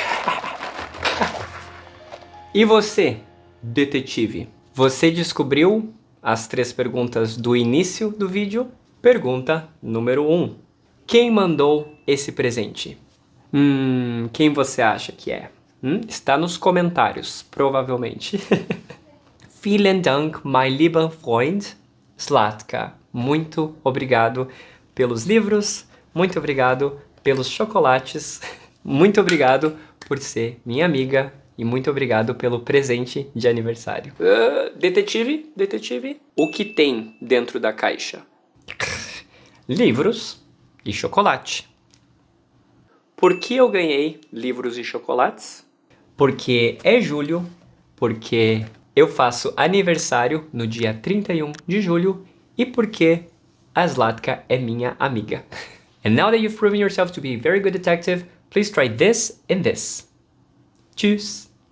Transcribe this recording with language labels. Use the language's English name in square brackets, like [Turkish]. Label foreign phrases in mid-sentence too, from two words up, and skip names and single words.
[Portuguese] E você, detetive? Você descobriu as 3 perguntas do início do vídeo? Pergunta número 1. Quem mandou esse presente? Quem você acha que é? Está nos comentários, provavelmente. [German] Vielen Dank, mein lieber Freund Zlatka. [Portuguese] Muito obrigado pelos livros, muito obrigado pelos chocolates, muito obrigado por ser minha amiga e muito obrigado pelo presente de aniversário. Detetive, o que tem dentro da caixa? Livros e chocolate. Por que eu ganhei livros e chocolates? Porque é julho, porque eu faço aniversário no dia 31 de julho e porque a Zlatka é minha amiga. [English] And now that you've proven yourself to be a very good detective, please try this and this. [German] Tschüss!